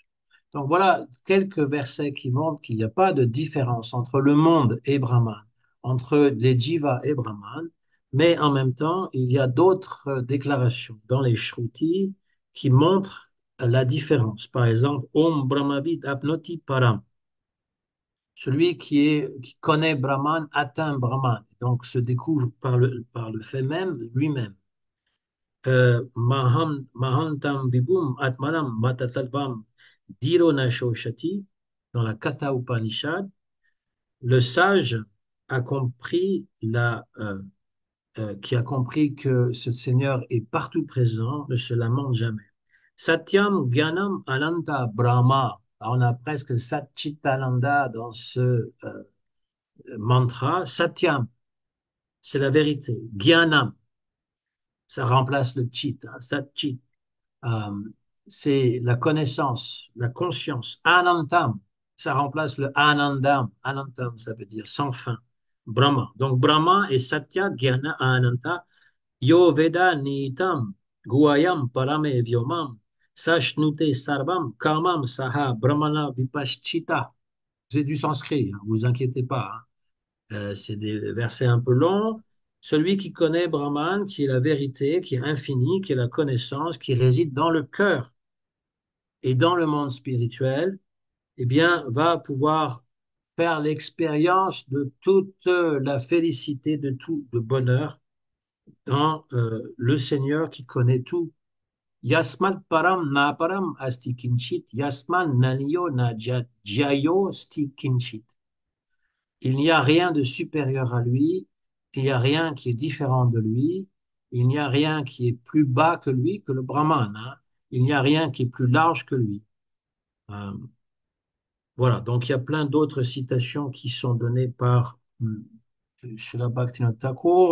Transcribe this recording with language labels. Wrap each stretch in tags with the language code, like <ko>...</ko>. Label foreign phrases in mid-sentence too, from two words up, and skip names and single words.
<fr>Donc voilà quelques versets qui montrent qu'il n'y a pas de différence entre le monde et Brahman, entre les Jivas et Brahman, mais en même temps, il y a d'autres déclarations dans les Shrutis qui montrent la différence. Par exemple,</fr> <sa>ॐ ब्रह्मविद् आप्नोति परम्.</sa> <fr>Celui qui connaît Brahman atteint Brahman, donc se découvre par le fait même lui-même.</fr> <sa>महान्तं विभुम् आत्मानं मत्वा धीरो न शोचति,</sa> <fr>dans la Katha Upanishad, le sage a compris qui a compris que ce Seigneur est partout présent, ne se lamente jamais.</fr> <sa>सत्यं ज्ञानम् अनन्तं ब्रह्म.</sa> <fr>Alors, on a presque Satchitananda dans ce mantra. Satyam, c'est la vérité. Gyanam, ça remplace le chit, hein, Satchit. Euh, c'est la connaissance, la conscience. Anantam, ça remplace le Anandam. Anantam, ça veut dire sans fin. Brahma. Donc, Brahma et Satya, Gyana, Ananta.</fr> <sa>यो वेद निहितं गुहायां परमे व्योमन् सोऽश्नुते सर्वान् कामान् सह ब्रह्मणा विपश्चिता.</sa> <fr>C'est du sanskrit, hein, vous inquiétez pas, hein. C'est des versets un peu longs. Celui qui connaît Brahman, qui est la vérité, qui est infini, qui est la connaissance, qui réside dans le cœur et dans le monde spirituel, eh bien, va pouvoir faire l'expérience de toute la félicité, de tout le bonheur dans le Seigneur qui connaît tout.</fr> <sa>यस्मात् परं नापरम् अस्ति किञ्चित् यस्मान् नाणीयो न ज्यायोऽस्ति किञ्चित्.</sa> <fr>Il n'y a rien de supérieur à lui, il n'y a rien qui est différent de lui, il n'y a rien qui est plus bas que lui, que le Brahman, hein. Il n'y a rien qui est plus large que lui. Euh, voilà, donc il y a plein d'autres citations qui sont données par Srila Bhaktivinoda Thakur.</fr>